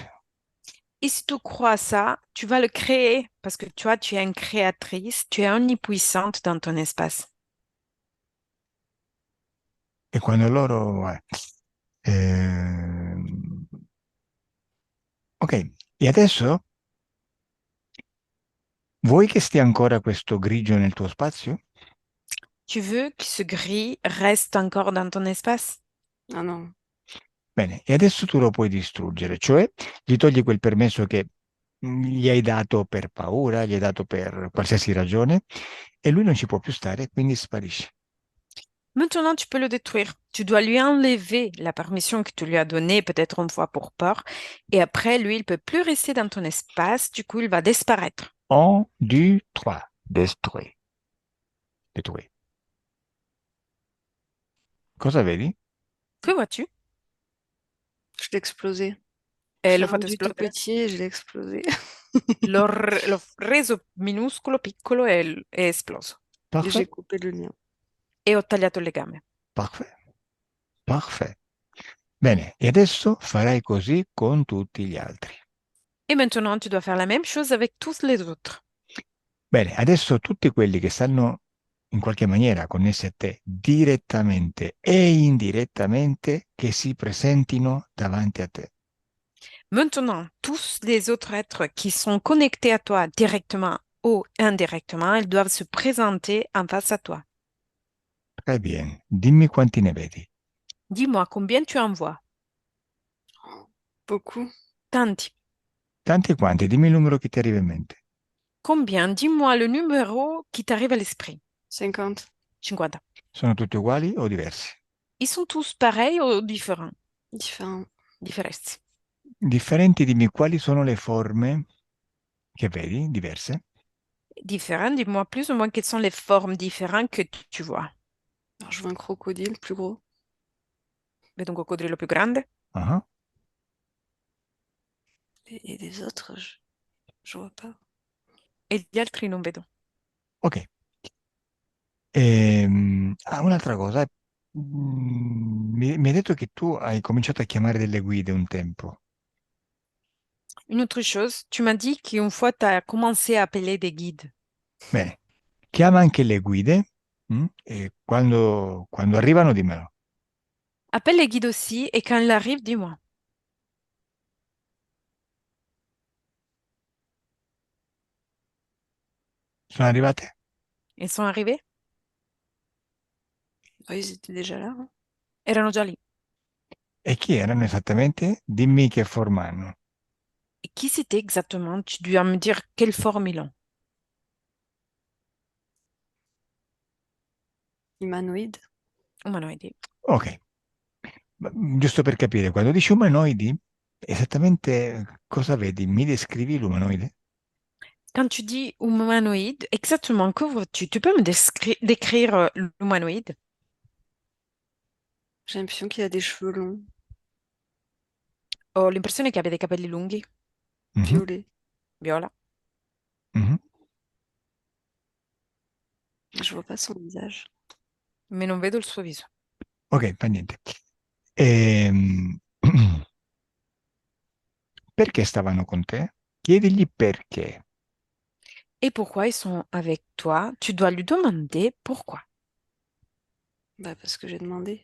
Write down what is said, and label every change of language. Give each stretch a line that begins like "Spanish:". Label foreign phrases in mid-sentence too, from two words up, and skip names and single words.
French: Et si tu crois ça, tu vas le créer parce que toi, tu es une créatrice, tu es omnipuissante dans ton espace.
Italian: E quando loro... ehm, ok, e adesso vuoi che stia ancora questo grigio nel tuo spazio?
French: Tu veux que ce gris reste encore dans ton espace? Ah non.
Italian: Bene, e adesso tu lo puoi distruggere, cioè gli togli quel permesso che gli hai dato per paura, gli hai dato per qualsiasi ragione e lui non ci può più stare, quindi sparisce.
French: Maintenant, tu peux le détruire. Tu dois lui enlever la permission que tu lui as donnée, peut-être une fois pour peur. Et après, lui, il peut plus rester dans ton espace. Du coup, il va disparaître. 1, 2, 3, détruit. Détruit.
Italian: Cosa vedi?
French: Que vois-tu? Je l'ai explosé. Je
Italian: E
French: l'ai
Italian: l'ho fatto
French: rendu tout
Italian: esplodere.
French: petit et je l'ai explosé.
Italian: L'ho reso minuscolo, piccolo e è esploso.
French: Et j'ai Parfait, coupé le lien.
Italian: E ho tagliato il legame.
French: parfait, parfait.
Italian: Bene, e adesso farai così con tutti gli altri.
French: Et maintenant, tu dois faire la même chose avec tous les autres.
Italian: Bene, adesso tutti quelli che stanno in qualche maniera connessi a te direttamente e indirettamente che si presentino davanti a te.
French: Maintenant, tous les autres êtres qui sont connectés à toi directement ou indirectement, ils doivent se présenter en face à toi. Très bien,
Italian: dimmi quanti ne vedi.
French: Dis-moi combien tu en vois. Beaucoup.
Italian: Tanti. Tanti quanti? Dimmi il numero che ti arriva in mente.
French: Combien? Dis-moi le numéro qui t'arrive à l'esprit. 50.
Italian: 50. Sono tutti uguali o diversi?
French: Ils sont tous pareils ou différents? Différents.
Italian: Differenti. Differenti, dimmi quali sono le forme che vedi, diverse.
French: Différents, dis-moi plus ou moins quelles sont les formes différentes que tu vois. Alors, je vois un crocodile plus gros.
Italian: Vedo un coccodrillo più grande Ah,
French: Et les autres, je vois pas.
Italian: e gli altri non vedo. ok. Un'altra cosa. Mi hai detto che tu hai cominciato a chiamare delle guide un tempo.
French: Une autre chose, tu m'as dit qu'une fois tu as commencé à appeler des guides.
Italian: Bene, chiama anche le guide e quando arrivano dimmelo.
French: Appelle les guides aussi et quand ils arrivent, dis-moi.
Italian: Sono arrivate?
French: Ils sont arrivés? Ouais, ils étaient déjà là, hein.
Italian: Erano già lì. E chi erano esattamente? Dimmi che forma hanno.
French: Et qui c'était exactement? Tu dois me dire quelle forme ils ont. Humanoïdes.
Italian: Umanoidi. Ok, giusto per capire, quando dici umanoidi, esattamente cosa vedi? Mi descrivi l'umanoide?
French: Quand tu dis humanoïde, exactement, que vois-tu? Tu peux me décrire l'humanoïde? J'ai l'impression qu'il a des cheveux longs,
Italian: Ho l'impressione che abbia dei capelli lunghi, Mhm,
French: violets.
Italian: viola, mhm.
French: Mais je vois pas son visage.
Italian: ma non vedo il suo viso. Ok, fa niente. Ehm, Perché stavano con te? Chiedigli perché.
French: Et pourquoi ils sont avec toi? Tu dois lui demander pourquoi. Bah, parce que j'ai demandé.